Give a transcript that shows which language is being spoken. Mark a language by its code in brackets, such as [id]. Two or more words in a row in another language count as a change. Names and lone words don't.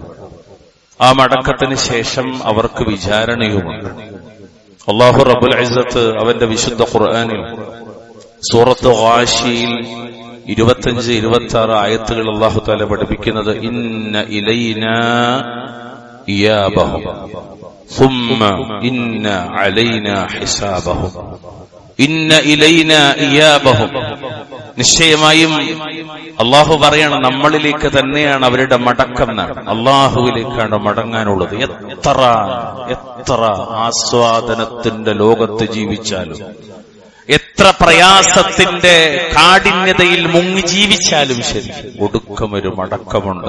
[ml] ആ മടക്കത്തിന് ശേഷം അവർക്ക് വിചാരണയുമുണ്ട്. [ar] الله رب العزة [ml] അവന്റെ വിശുദ്ധ ഖുർആനിൽ സൂറത്ത് ഗാശിയിൽ 25-26 ആയത്തുകൾ [ar] الله تعالى [ml] പഠിപ്പിക്കുന്നത്, [ar] إن إلينا إيابهم ثم إن علينا حسابهم. إن إلينا إيابهم, [ml] നിശ്ചയമായും അള്ളാഹു പറയണം, നമ്മളിലേക്ക് തന്നെയാണ് അവരുടെ മടക്കം എന്നാണ്. അള്ളാഹുവിലേക്കാണ് മടങ്ങാനുള്ളത്. എത്ര ആസ്വാദനത്തിന്റെ ലോകത്ത് ജീവിച്ചാലും, എത്ര പ്രയാസത്തിന്റെ കാഠിന്യതയിൽ മുങ്ങി ജീവിച്ചാലും ശരി, ഒടുക്കം ഒരു മടക്കമുണ്ട്.